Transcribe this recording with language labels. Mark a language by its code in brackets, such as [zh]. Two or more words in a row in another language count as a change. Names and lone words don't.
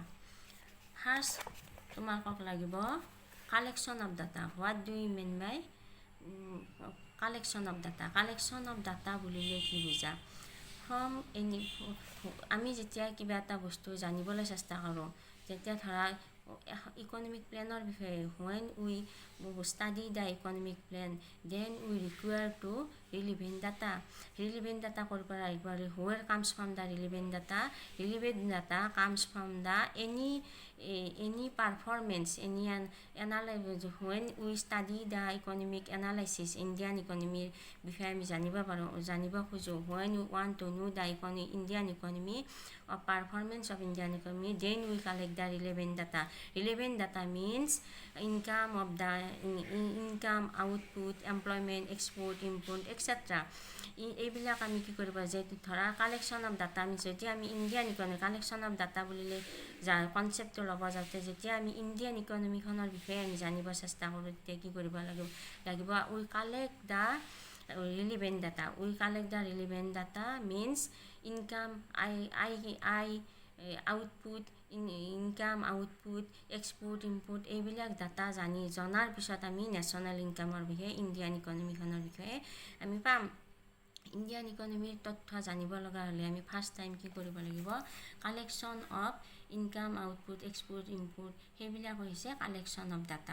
[as] ফাৰ্ষ্ট তোমালোকক লাগিব [en] collection of data. what do you mean by collection of data? collection of data [as] বুলিলে কি বুজা? আমি যেতিয়া কিবা এটা বস্তু জানিবলৈ চেষ্টা কৰোঁ, তেতিয়া ধৰা [en] economic plan [as] বিষয়ে, [en] when we study the economic plan, then we require to relevant data. Relevant data [as] ক'ৰ পৰা আহিব? [en] Where comes from the relevant data? Relevant data comes from the any performance, any analysis. When we study the economic analysis, Indian economy [as] বিষয়ে আমি জানিব খোজোঁ, [en] when we want to know the Indian economy or performance of Indian economy, then we collect the relevant data. Relevant data means income, output, employment, export, import, etc. [as] এইবিলাক আমি কি কৰিব যে ধৰা [en] collection of data [as] আমি যেতিয়া আমি [en] Indian economy collection of data [as] বুলিলে কনচেপ্টটো ল'ব যাওঁতে যেতিয়া আমি [en] Indian economy [as] বিষয়ে আমি জানিব চেষ্টা কৰোঁ, তেতিয়া কি কৰিব লাগিব [en] we collect the relevant data. We collect the relevant data means income, output, income, output, export, import [as] এইবিলাক ডাটা জনাৰ পিছত আমি [en] national income [as] বিষয়ে, [en] Indian economy [as] বিষয়ে আমি পাম। [en] Indian economy [as] তথ্য জানিব লগা হ'লে আমি [en] first time [as] কি কৰিব লাগিব, [en] collection of income, output, export, import [as] সেইবিলাক হৈছে [en] collection of data.